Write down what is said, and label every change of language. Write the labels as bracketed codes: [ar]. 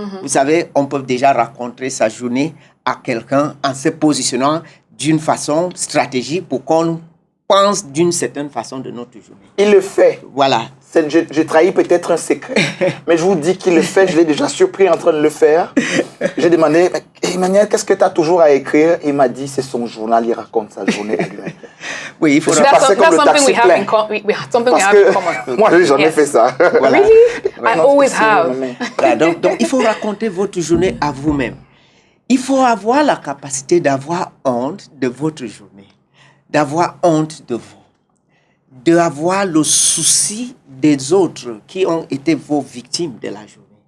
[fr] Vous savez, on peut déjà raconter sa journée à quelqu'un en se positionnant d'une façon stratégique pour qu'on pense d'une certaine façon de notre journée. Il le fait. Voilà. Je trahis peut-être un secret, mais je vous dis qu'il le fait. Je l'ai déjà surpris en train de le faire. J'ai demandé, Emmanuel, qu'est-ce que tu as toujours à écrire? Il m'a dit, c'est son journal, il raconte sa journée à lui-même. Oui, il faut [en] That's something we have in common. [fr] Moi, j'ai jamais fait ça. Voilà. [en] Really? I always have. [fr] Voilà, donc, il faut raconter votre journée à vous-même. Il faut avoir la capacité d'avoir honte de votre journée, d'avoir honte de vous, d'avoir le souci des autres qui ont été vos victimes de la journée.